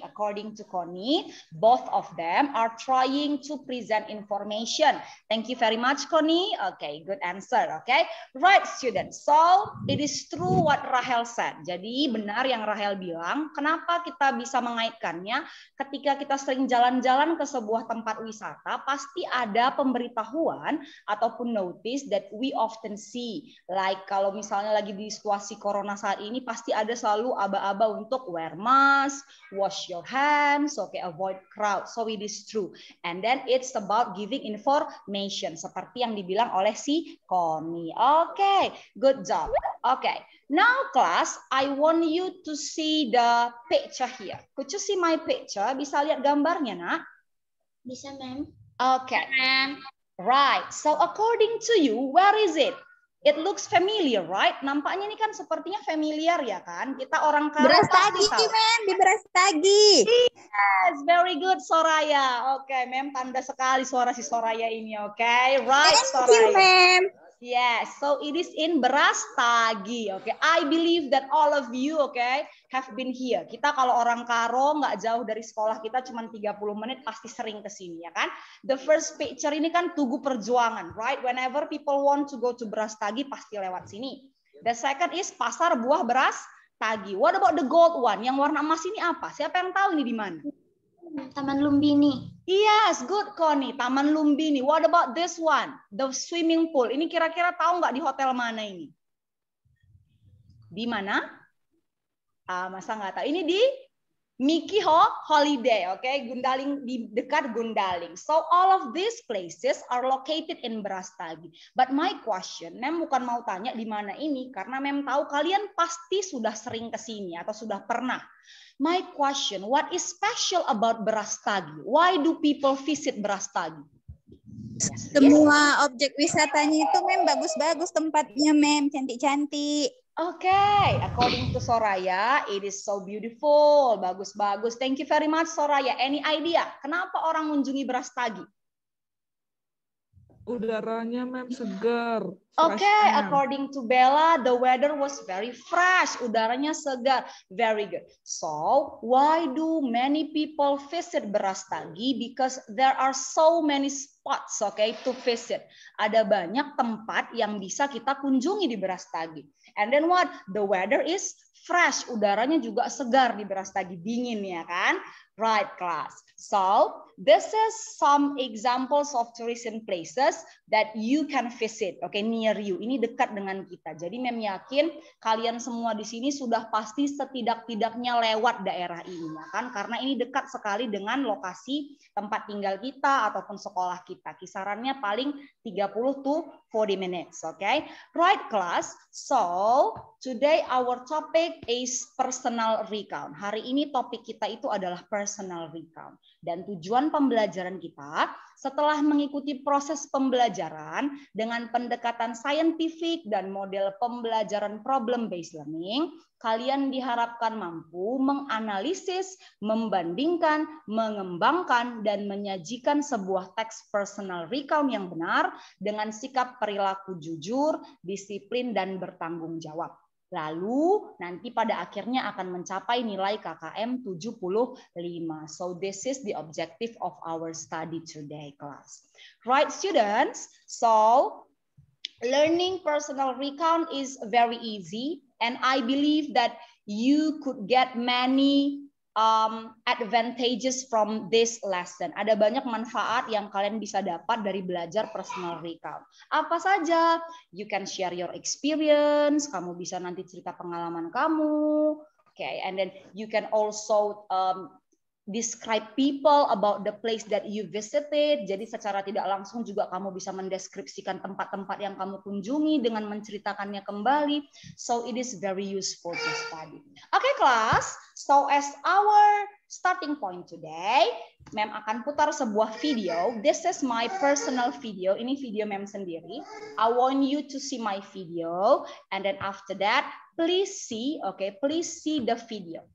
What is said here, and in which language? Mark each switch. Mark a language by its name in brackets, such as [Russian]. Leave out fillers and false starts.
[English] According to Connie, both of them are trying to present information. Thank you very much, Connie. Okay, good answer. Okay, right, students. So it is true what Rahel said. [Indonesian] Jadi benar yang Rahel bilang. Kenapa kita bisa mengaitkannya? Ketika kita sering jalan-jalan ke sebuah tempat wisata, pasti ada pemberitahuan ataupun [English] notice that we often see. [Indonesian] Like kalau misalnya lagi di situasi corona saat ini, pasti ada selalu aba-aba untuk [English] wear mask, wash your hands, okay, avoid crowd. So it is true. [Indonesian] And then it's about giving information seperti yang dibilang oleh si Connie. [English] Okay, good job. Okay, now class, I want you to see the picture here. Could you see my picture? [Indonesian] Bisa lihat gambarnya, nak? Bisa, ma'am. [English] Okay. Right. So according to you, where is it? It looks familiar, right? [Indonesian] Nampaknya ini kan sepertinya familiar ya kan? Kita orang Karo Brastagi, ma'am, di Brastagi. [English] Yes, very good, [Indonesian] Soraya. Oke, ma'am, tanda sekali suara si Soraya ini, oke? Right, Soraya. [English] Thank you, ma'am. Yes, so it is in Brastagi, okay. I believe that all of you, okay, have been here. [Indonesian] Kita kalau orang Karo nggak jauh dari sekolah kita cuma 30 menit pasti sering ke sini ya kan. [English] The first picture [Indonesian] ini kan [English] Tugu Perjuangan, right? Whenever people want to go to Brastagi [Indonesian] pasti lewat sini. [English] The second is Pasar Buah Brastagi. What about the gold one? [Indonesian] Yang warna emas ini apa? Siapa yang tahu ini di mana? Taman Lumbini. [English] Yes, good, Connie. Taman Lumbini. What about this one? The swimming pool. [Indonesian] Ini kira-kira tahu nggak di hotel mana ini? Di mana? Masa nggak tahu? Ini di Mikiho holiday, okay? Gundaling di dekat Gundaling. [English] So all of these places are located in Brastagi. But my question, [Indonesian] Mem bukan mau tanya di mana ini karena Mem tahu kalian pasti sudah sering ke sini atau sudah pernah. [English] My question, what is special about Brastagi? Why do people visit Brastagi? Yes, [Indonesian] Semua objek wisatanya itu Mem bagus-bagus tempatnya Mem, cantik-cantik. [English] Okay, according to Soraya, it is so beautiful, bagus-bagus. Thank you very much, Soraya. Any idea [Indonesian] kenapa orang mengunjungi Brastagi? Udaranya Mem segar. [English] Okay, according to Bella, the weather was very fresh. [Indonesian] Udaranya segar. [English] Very good. So, why do many people visit Brastagi? Because there are so many spots, okay, to visit. [Indonesian] Ada banyak tempat yang bisa kita kunjungi di Brastagi. [English] And then what? The weather is fresh. [Indonesian] Udaranya juga segar di Brastagi, dingin ya kan? [English] Right, class. So, this is some examples of tourism places that you can visit. Okay, near you. [Indonesian] Ini dekat dengan kita. Jadi Mem yakin kalian semua di sini sudah pasti setidak-tidaknya lewat daerah ini ya kan? Karena ini dekat sekali dengan lokasi tempat tinggal kita ataupun sekolah kita. Kisarannya paling [English] 30 to 40 minutes, okay? Right, class. So, today our topic is personal recount. [Indonesian] Hari ini topik kita itu adalah personal recount. Dan tujuan pembelajaran kita setelah mengikuti proses pembelajaran dengan pendekatan saintifik dan model pembelajaran problem-based learning, kalian diharapkan mampu menganalisis, membandingkan, mengembangkan, dan menyajikan sebuah teks personal recount yang benar dengan sikap perilaku jujur, disiplin, dan bertanggung jawab. Lalu nanti pada akhirnya akan mencapai nilai KKM 75. [English] So this is the objective of our study today, class. Right, students? So learning personal recount is very easy, and I believe that you could get many advantages from this lesson. [Indonesian] Ada banyak manfaat yang kalian bisa dapat dari belajar personal recount. Apa saja? [English] You can share your experience. [Indonesian] Kamu bisa nanti cerita pengalaman kamu. [English] Okay, and then you can also describe people about the place that you visited. [Indonesian] Jadi secara tidak langsung juga kamu bisa mendeskripsikan tempat-tempat yang kamu kunjungi dengan menceritakannya kembali. [English] So it is very useful to study. Okay, class. So as our starting point today, [Indonesian] Mem akan putar sebuah video. [English] This is my personal video. [Indonesian] Ini video Mem sendiri. [English] I want you to see my video, and then after that, please see, okay, please see the video.